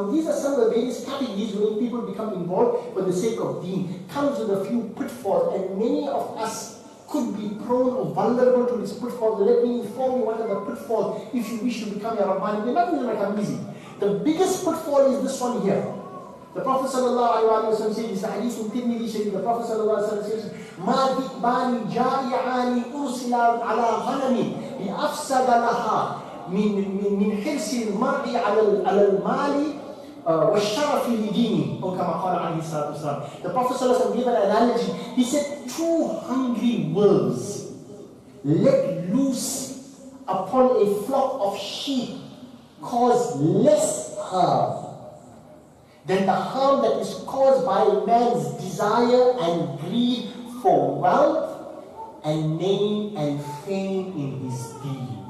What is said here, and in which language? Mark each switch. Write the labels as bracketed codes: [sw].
[en] These are some of the various categories when people become involved for the sake of deen. Comes with a few pitfalls, and many of us could be prone or vulnerable to these pitfalls. Let me inform you what are the pitfalls if you wish to become a rabbani. They're not going to become easy. The biggest pitfall is this one here. The Prophet ﷺ says, this hadith in Tirmidhi Sharif, the Prophet ﷺ says, [ar] مَا ذِئْبَانِ جَائِعَانِ أُرْسِلَا عَلَىٰ غَنَمٍ لِأَفْسَدَ لَهَا مِنْ حِرْسِ الْمَرْءِ عَلَى الْمَالِ وَالشَّرَفِ لِدِينِهِ. Or kama qala alayhi salatu wasalam. [en] The Prophet ﷺ gave an analogy. He said, two hungry wolves let loose upon a flock of sheep cause less harm than the harm that is caused by a man's desire and greed for wealth and name and fame in his deed.